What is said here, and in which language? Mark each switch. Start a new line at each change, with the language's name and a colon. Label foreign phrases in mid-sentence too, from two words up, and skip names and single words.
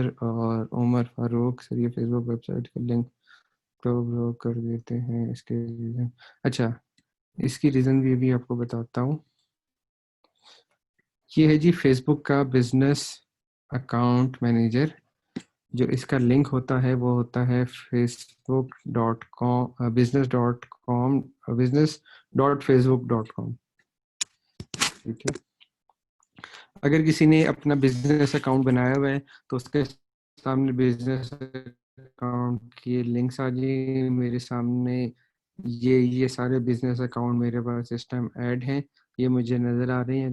Hindi: खिजर और उमर फारूक सर, ये फेसबुक वेबसाइट का लिंक तो वो कर देते हैं इसके रीजन। अच्छा, इसकी रीजन भी अभी आपको बताता हूँ। ये है जी फेसबुक का
English: business account manager.
Hindi: जो इसका लिंक होता है वो होता है facebook.com business.com business.facebook.com। ठीक है, अगर किसी ने अपना
English: business account
Hindi: बनाया हुआ है तो उसके सामने
English: business account
Hindi: की लिंक्स आ जाएंगे मेरे सामने। ये सारे
English: business account
Hindi: मेरे पास इस टाइम ऐड हैं, ये मुझे नज़र आ रहे हैं।